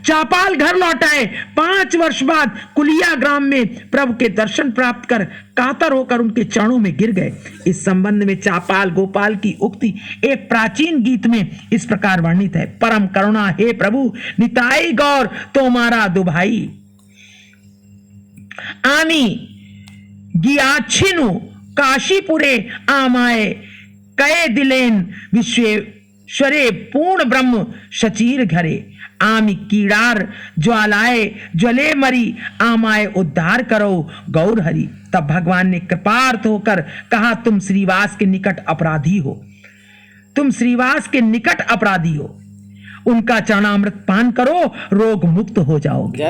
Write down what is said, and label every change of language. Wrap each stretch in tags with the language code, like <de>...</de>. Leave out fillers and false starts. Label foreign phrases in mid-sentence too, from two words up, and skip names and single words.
<hi>चापाल घर लौट आए। 5 वर्ष बाद कुलिया ग्राम में प्रभु के दर्शन प्राप्त कर कातर होकर उनके चरणों में गिर गए। इस संबंध में चापाल गोपाल की उक्ति एक प्राचीन गीत में इस प्रकार वर्णित है।</hi> <bn>পরম করুণা হে প্রভু নিতাই গৌর তোমরা দুভাই, আমি গিয়াছিনু কাশীপুরে আমায় কয়ে দিলেন বিশ্বেশ্বরে পূর্ণ ব্রহ্ম শচীর ঘরে, আমি কীড়ার জ্বালায় জ্বলে মরি আমায় উদ্ধার করো গৌর হরি।</bn> <hi>तब भगवान ने कृपार्थ होकर कहा, तुम श्रीवास के निकट अपराधी हो, तुम श्रीवास के निकट अपराधी हो, उनका चरणामृत पान करो, रोग मुक्त हो जाओगे।</hi>